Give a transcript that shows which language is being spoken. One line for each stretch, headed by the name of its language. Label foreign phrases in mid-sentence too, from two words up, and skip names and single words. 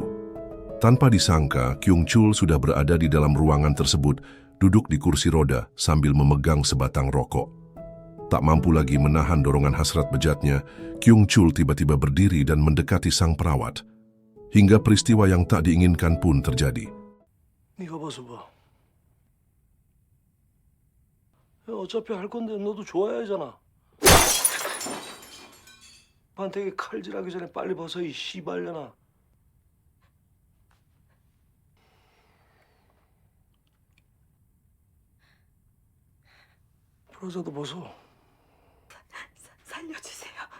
Indonesian: Tanpa disangka, Kyung Chul sudah berada di dalam ruangan tersebut, duduk di kursi roda sambil memegang sebatang rokok. Tak mampu lagi menahan dorongan hasrat bejatnya, Kyung Chul tiba-tiba berdiri dan mendekati sang perawat. Hingga peristiwa yang tak diinginkan pun terjadi.
Korean: 네가 벗어봐. 야, 어차피 할 건데 너도 좋아야 하잖아. 반대게 칼질하기 전에 빨리 벗어 이 씨발려나. 브라자도 벗어. 살려주세요.